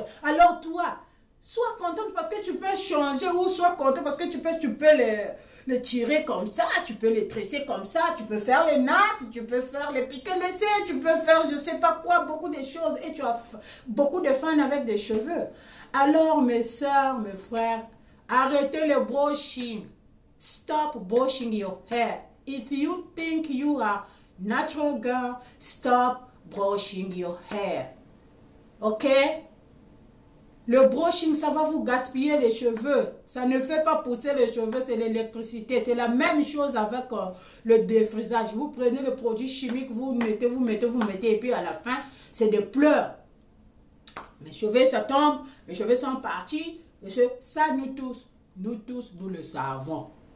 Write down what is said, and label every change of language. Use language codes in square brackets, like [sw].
[fr] Alors toi, sois contente parce que tu peux changer ou sois contente parce que tu peux les tirer comme ça, tu peux les tresser comme ça, tu peux faire les nattes, tu peux faire les piquets laissés, tu peux faire je sais pas quoi, beaucoup de choses et tu as beaucoup de fans avec des cheveux. Alors mes soeurs, mes frères, arrêtez le brushing. [en] Stop brushing your hair. If you think you are natural girl, stop brushing your hair. Ok? [fr] Le brushing, ça va vous gaspiller les cheveux. Ça ne fait pas pousser les cheveux, c'est l'électricité. C'est la même chose avec le défrisage. Vous prenez le produit chimique, vous mettez, et puis à la fin, c'est des pleurs. Mes cheveux, ça tombe, mes cheveux sont partis. Ça, nous tous, nous le savons.